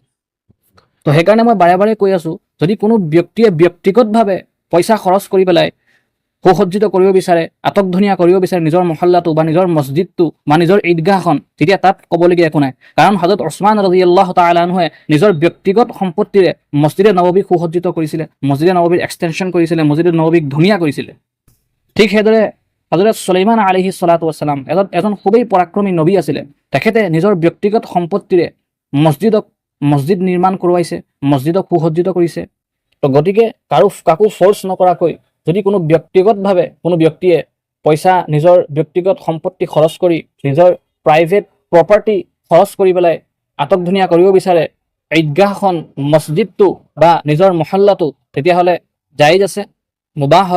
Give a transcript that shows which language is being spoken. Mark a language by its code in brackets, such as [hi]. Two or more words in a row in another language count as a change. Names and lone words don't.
[as] তো সেইকাৰণে মই বাৰে বাৰে কৈ আছোঁ, যদি কোনো ব্যক্তিয়ে ব্যক্তিগতভাৱে পইচা খৰচ কৰি পেলাই সুসজ্জিত কৰিব বিচাৰে, আটকধুনীয়া কৰিব বিচাৰে নিজৰ মহল্লাটো বা নিজৰ মছজিদটো বা নিজৰ ঈদগাহখন, তেতিয়া তাত ক'বলগীয়া একো নাই। কাৰণ হযৰত উছমান [ar] رضي الله تعالى عنه [as] নিজৰ ব্যক্তিগত সম্পত্তিৰে মছজিদে নবৱীক সুসজ্জিত কৰিছিলে, মছজিদে নবৱীৰ এক্সটেনশ্যন কৰিছিলে, মছজিদে নবৱীক ধুনীয়া কৰিছিলে। ঠিক সেইদৰে হযৰত সুলাইমান [ar] عليه الصلاة والسلام [as] এজন খুবেই পৰাক্ৰমী নবী আছিলে। তেখেতে নিজৰ ব্যক্তিগত সম্পত্তিৰে মছজিদ নিৰ্মাণ কৰোৱাইছে, মছজিদক সুসজ্জিত কৰিছে। তো গতিকে কাকো ফ'ৰ্চ নকৰাকৈ যদি কোনো ব্যক্তিগতভাৱে কোনো ব্যক্তিয়ে পইচা নিজৰ ব্যক্তিগত সম্পত্তি খৰচ কৰি, নিজৰ [en] private property [as] খৰচ কৰি পেলাই আটকধুনীয়া কৰিব বিচাৰে ঈদগাহখন, মছজিদটো বা নিজৰ মহল্লাটো, তেতিয়াহ'লে জায়েজ আছে, মুবাহ হয়।